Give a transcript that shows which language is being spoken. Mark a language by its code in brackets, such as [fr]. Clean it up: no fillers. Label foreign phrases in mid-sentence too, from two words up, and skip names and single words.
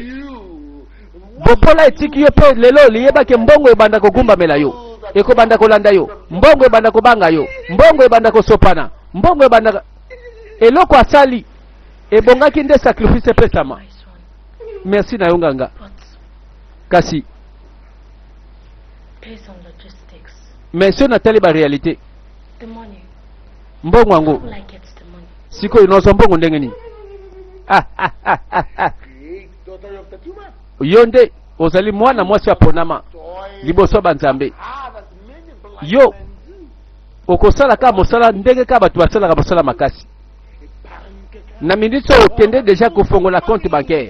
[ln] Bopola etiki yo pe lelo liyeba ke mbongo ebanda kogumba mela yo. Eko banda kolanda yo. Mbongo ebanda kobanga yo. Mbongo ebanda kosopana. Mbongo ebanda eloko asali ebongaki nde sacrifice pesama. merci na yo nganga. [en] But [ln] Kasi [en] based on logistics, [ln] mais so natali ba réalité [en] the money, [ln] mbongo yango [en] how will I get the money? [ln] sikoyo nozo mbongo ndenge nini? Yo nde ozali mwana mwasi aponama liboso banzambe. Yo okosala ka mosala ndenge ka bato basalaka mosala makasi. Na minute okende deja kofongola [fr] compte bancaire.